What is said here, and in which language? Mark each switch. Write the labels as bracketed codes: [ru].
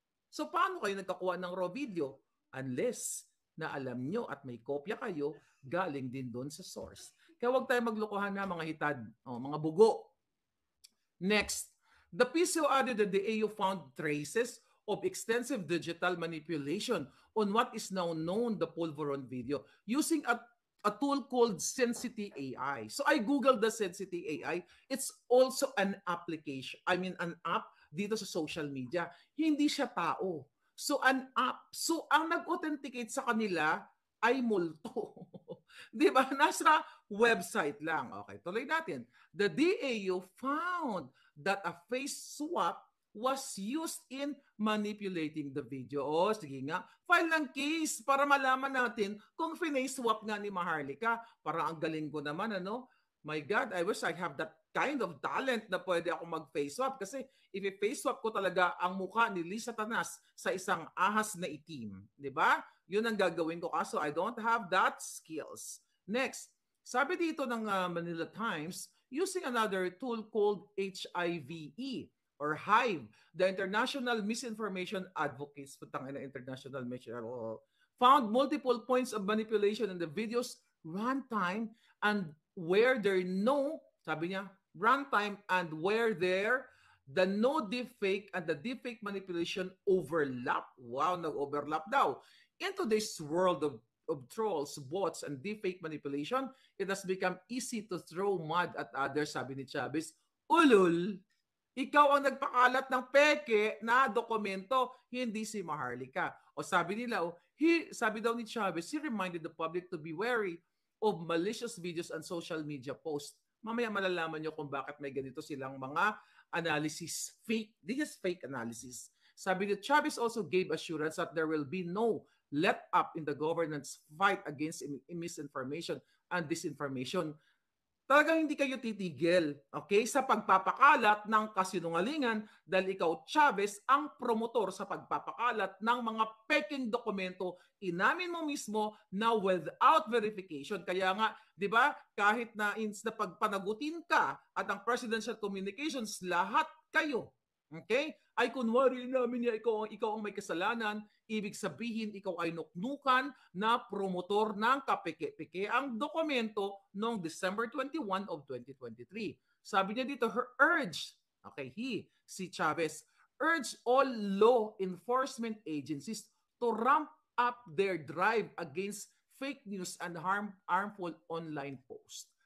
[tl] So paano kayo nagkakuha ng raw video? Unless na alam nyo at may kopya kayo, galing din doon sa source. Kaya huwag tayo maglokohan na mga hitad, mga bugo. [en] Next, the PCO added that the AU found traces of extensive digital manipulation on what is now known the Pulveron video using a tool called Sensity AI. So I googled the Sensity AI. It's also an application. An app [tl] dito sa [en] social media. [tl] Hindi siya tao. [en] So an app. [tl] So ang nag-authenticate sa kanila ay multo. Di ba? Nasa website lang. Okay, tuloy natin. [en] The DAU found that a face swap was used in manipulating the video. [tl] Sige nga, file ng case para malaman natin kung face swap nga ni Maharlika. Parang ang galing ko naman, ano? [en] My God, I wish I have that kind of talent [tl] na pwede ako mag-face swap. Kasi if i-face swap ko talaga ang mukha ni Lisa Tanas sa isang ahas na itim. Di ba? Yun ang gagawin ko. [en] Kaso I don't have that skills. Next, [tl] sabi dito ng [en] Manila Times, using another tool called HIVE, or HIVE, the International Misinformation Advocates, international found multiple points of manipulation in the video's runtime and where there [tl] sabi niya, [en] runtime and where the no deepfake and the deepfake manipulation overlap. Wow, [tl] nag-overlap daw. [en] In today's world of trolls, bots, and deepfake manipulation, it has become easy to throw mud at others, [tl] sabi ni Chavez. Ulul! Ikaw ang nagpakalat ng peke na dokumento, hindi si Maharlika. O sabi nila, sabi daw ni [en] Chavez, he reminded the public to be wary of malicious videos and social media posts. [tl] Mamaya malalaman nyo kung bakit may ganito silang mga analysis. Fake. [en] This is fake analysis. [tl] Sabi ni [en] Chavez also gave assurance that there will be no let up in the government's fight against misinformation and disinformation. [tl] Talagang hindi kayo titigil, okay, sa pagpapakalat ng kasinungalingan dahil ikaw, Chavez, ang promotor sa pagpapakalat ng mga peking dokumento. Inamin mo mismo na without verification. Kaya nga, di ba, kahit na pagpanagutin ka at ang Presidential Communications, lahat kayo, Okay? Ay kunwari namin niya ikaw ang may kasalanan, ibig sabihin ikaw ay nuknukan na promotor ng kapeke-peke. Ang dokumento noong December 21 of 2023. Sabi niya dito, [en] her urge, okay, si Chavez, urge all law enforcement agencies to ramp up their drive against fake news and harmful online posts.